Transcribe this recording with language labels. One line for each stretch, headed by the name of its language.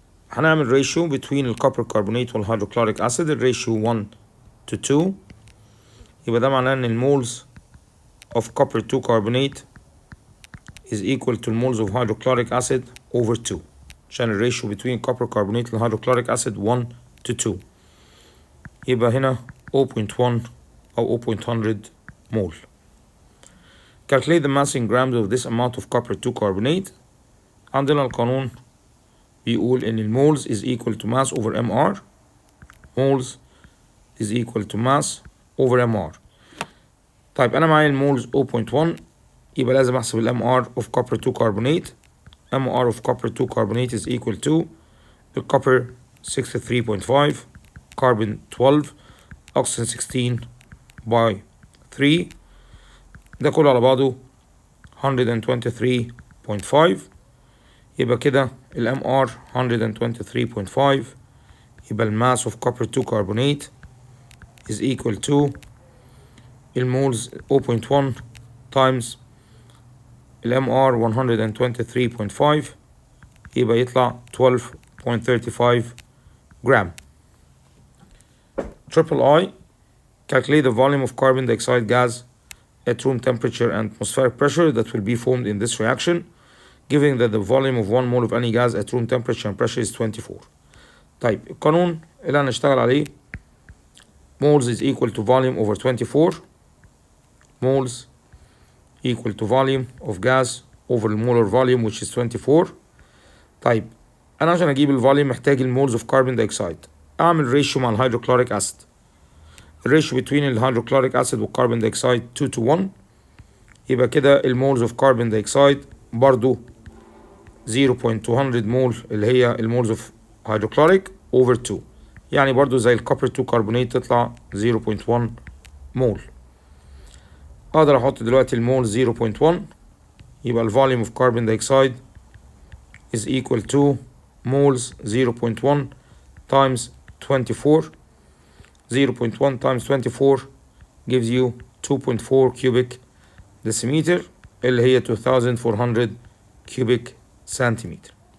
Arabic: هنعمل
English: ratio between الكوبر carbonate والhydrochloric acid.
Arabic: الريشيو 1 to 2. يبقى ده معناه ان المولز
English: of copper 2 carbonate is equal to moles of hydrochloric acid over 2.
Arabic: عشان الريشيو
English: between copper carbonate والhydrochloric acid 1 to 2.
Arabic: يبقى هنا 0.1 أو 0.100 mole.
English: Calculate the mass in grams of this amount of copper 2 carbonate.
Arabic: عندنا القانون بيقول إن المولز
English: is equal to mass over mr. moles is equal to mass over mr.
Arabic: طيب أنا معايا المولز 0.1، يبقى لازم أحسب
English: mr of copper 2 carbonate. mr of copper 2 carbonate is equal to الكوبر 63.5 carbon 12 oxygen 16 by 3،
Arabic: ده كله على بعضه
English: 123.5.
Arabic: يبقى كده ال MR 123.5.
English: يبقى ال mass of copper 2 carbonate is equal to المولز 0.1 times ال MR 123.5،
Arabic: يبقى يطلع 12.35 جرام.
English: Triple I calculate the volume of carbon dioxide gas at room temperature and atmospheric pressure that will be formed in this reaction, given that the volume of 1 mole of any gas at room temperature and pressure is 24.
Arabic: طيب القانون اللي هنشتغل عليه
English: moles is equal to volume over 24. moles equal to volume of gas over the molar volume which is 24.
Arabic: طيب أنا عشان أجيب الفوليوم محتاج المولز
English: of carbon dioxide.
Arabic: أعمل ريشيو مع الهيدروكلوريك أسيد. الريشيو between الهيدروكلوريك أسيد والكربون دايوكسيد 2 to 1. يبقى كده المولز of carbon dioxide برضو 0.200 مول اللي هي المولز
English: of hydrochloric over 2،
Arabic: يعني برضو زي الكوبر 2 كربونات تطلع 0.1 مول. أقدر أحط دلوقتي المول 0.1، يبقى الفوليوم
English: of carbon dioxide is equal to moles 0.1 times 24. 0.1 times 24 gives you 2.4 cubic decimeter
Arabic: اللي هي
English: 2400 cubic centimeter.